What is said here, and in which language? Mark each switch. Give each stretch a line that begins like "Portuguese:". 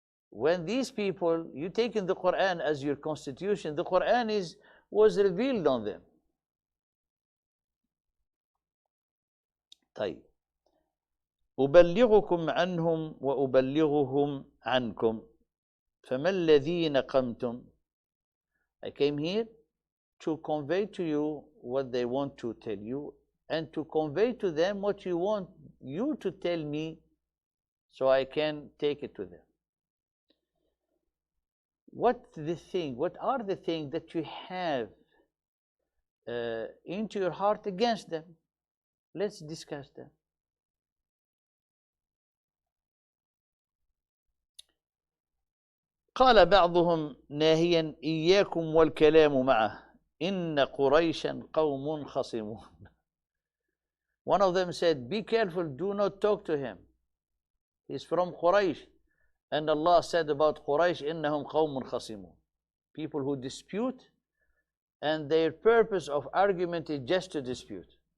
English: When these people, you take in the Quran as your constitution, the Quran was revealed on them.
Arabic: طيب. أبلغكم عنهم وأبلغهم عنكم فما الذي نقمتم.
English: I came here to convey to you what they want to tell you, and to convey to them what you want you to tell me, so I can take it to them. What are the things that you have into your heart against them? Let's discuss them.
Arabic: قال بعضهم ناهيا إياكم والكلام معه إن قريشا قوم خصمون.
English: One of them said, be careful, do not talk to him. He's from Quraysh. And Allah said about Quraysh,
Arabic: إنهم قوم خصمون.
English: People who dispute, and their purpose of argument is just to dispute.